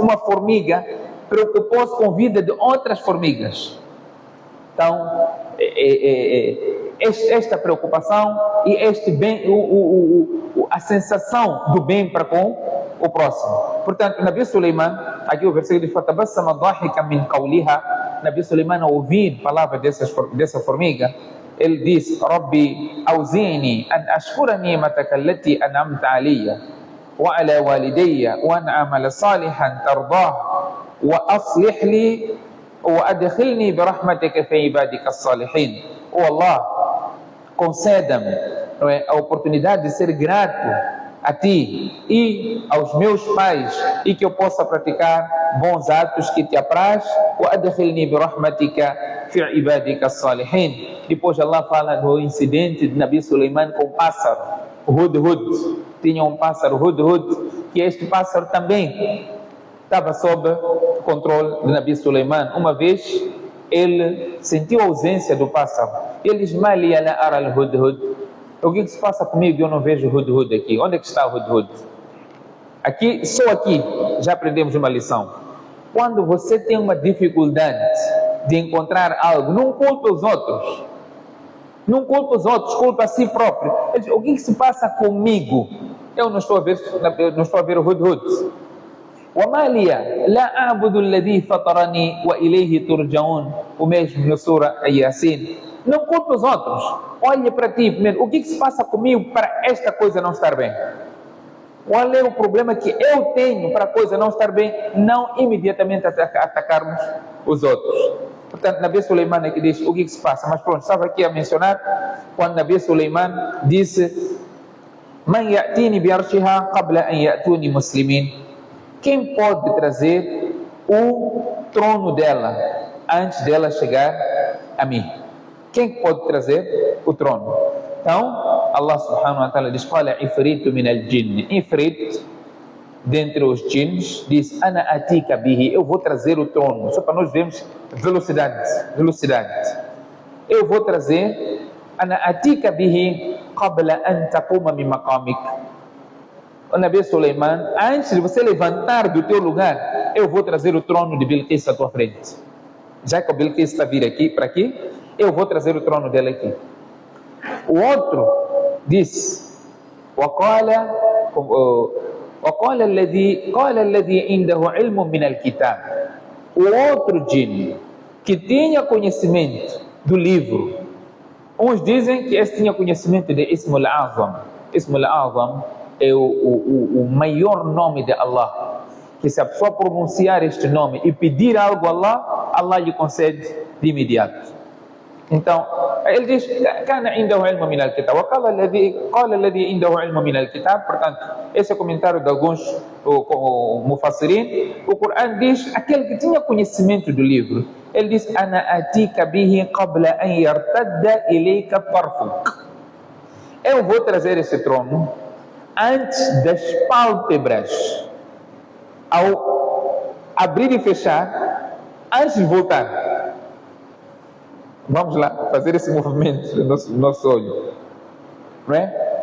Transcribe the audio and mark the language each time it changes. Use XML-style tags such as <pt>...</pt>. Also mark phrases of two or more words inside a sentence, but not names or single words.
<pt>Uma formiga preocupou-se com a vida de outras formigas. Então, esta preocupação e este bem, a sensação do bem para com o próximo. Portanto, Nabi Suleiman, aqui o versículo de</pt> <ar>فتبسم ضاحكا من قولها,</ar> <pt>Nabi Suleiman, ao ouvir palavras dessa formiga, ele diz:</pt> <ar>رب أوزعني أن أشكر نعمتك التي أنعمت علي وعلى والدي وأن أعمل صالحا ترضاه وأصلح لي وأدخلني برحمتك في عبادك الصالحين.</ar> <pt>Oh Allah, conceda-me a oportunidade de ser grato a ti e aos meus pais, e que eu possa praticar bons atos que te apraz.</pt> <ar>وأدخلني برحمتك في عبادك الصالحين.</ar> <pt>Depois Allah fala do incidente de Nabi Sulaiman com o pássaro, o Hudhud. Tinha um pássaro Hudhud, que este pássaro também estava sob o controle de Nabi Sulaiman. Uma vez ele sentiu a ausência do pássaro. Ele diz:</pt> <ar>ما لي لا أرى الهدهد.</ar> <pt>O que se passa comigo? Eu não vejo o Hudhud aqui. Onde é que está o Hudhud? Aqui, só aqui, já aprendemos uma lição. Quando você tem uma dificuldade de encontrar algo, não culpa os outros. Não culpa os outros, culpa a si próprio. Ele diz: o que se passa comigo? Eu não estou a ver o Hudhud.</pt> <ar>وَمَا لِيَ لَا أَعْبُدُ الَّذِي فَطَرَنِي وَإِلَيْهِ تُرْجَعُونَ.</ar> <pt>O mesmo na Sura Yasin. Não culpa os outros. Olhe para ti primeiro. O que se passa comigo para esta coisa não estar bem? Qual é o problema que eu tenho para a coisa não estar bem? Não imediatamente atacarmos os outros. Portanto, Nabi Sulaiman é que diz o que se passa. Mas pronto, estava aqui a mencionar quando Nabi Sulaiman disse:</pt> <ar>من يأتيني بعرشها قبل أن يأتوني مسلمين.</ar> <pt>Quem pode trazer o trono dela antes dela chegar a mim? Quem pode trazer o trono? Então, Allah</pt> <ar>سبحانه وتعالى</ar> <pt>diz:</pt> <ar>قال عفريت من الجن.</ar> <pt>Ifrit, dentre os jinns, diz:</pt> <ar>أنا آتيك به.</ar> <pt>Eu vou trazer o trono. Só para nós vermos velocidade. Eu vou trazer.</pt> <ar>أنا آتيك به قبل أن تقوم من مقامك.</ar> <pt>O Nabi Sulaiman, antes de você levantar do teu lugar, eu vou trazer o trono de Bilqis à tua frente. Já que o Bilqis está vir aqui, para aqui, eu vou trazer o trono dela aqui. O outro disse:</pt> <ar>وقال الذي عنده علم من الكتاب.</ar> <pt>O outro jinn que tinha conhecimento do livro. Uns dizem que esse tinha conhecimento de</pt> <ar>الاسم الأعظم. الاسم الأعظم</ar> <pt>é o maior nome de Allah, que se a pessoa pronunciar este nome e pedir algo a Allah, Allah lhe concede de imediato. Então, ele diz:</pt> <ar>كان عنده علم من الكتاب. وقال الذي عنده علم من الكتاب.</ar> <pt>Portanto, esse é o comentário de alguns mufassirin. O Corão diz: aquele que tinha conhecimento do livro. Ele diz:</pt> <ar>أنا آتيك به قبل أن يرتد إليك طرفك.</ar> <pt>Eu vou trazer esse trono antes das pálpebras, ao abrir e fechar, antes de voltar. Vamos lá, fazer esse movimento do nosso olho, não é?</pt>